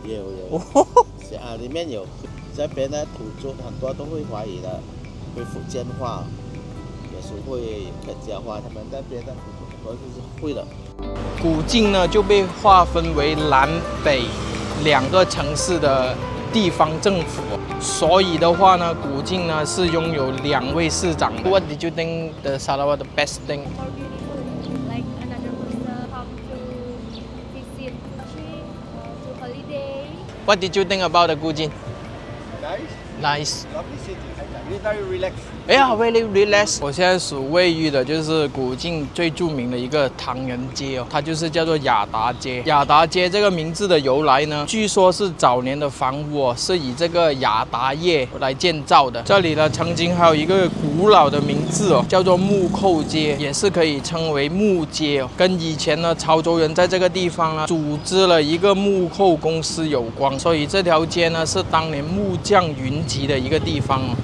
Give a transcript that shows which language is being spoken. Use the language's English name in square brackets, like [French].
[Chinese] 有裡面有這邊的土著很多都會華語的，會福建話，也是會客家話，他們那邊的土著很多都是會的。古晉呢就被劃分為南北2個城市的地方政府，所以的話呢，古晉呢是擁有2位市長。 [English] What did you think the Sarawak the best thing? Like another person come to visit country to holiday. What did you think about the 古晉? Nice. Nice. Lovely city. Very relaxed. 哎呀 ，really relax。 [Chinese] 我现在所位于的就是古晋最著名的一个唐人街哦，它就是叫做雅达街。雅达街这个名字的由来呢，据说是早年的房屋哦，是以这个雅达叶来建造的。这里呢，曾经还有一个古老的名字哦，叫做木扣街，也是可以称为木街哦，跟以前呢潮州人在这个地方呢组织了一个木扣公司有关，所以这条街呢是当年木匠云集的一个地方哦。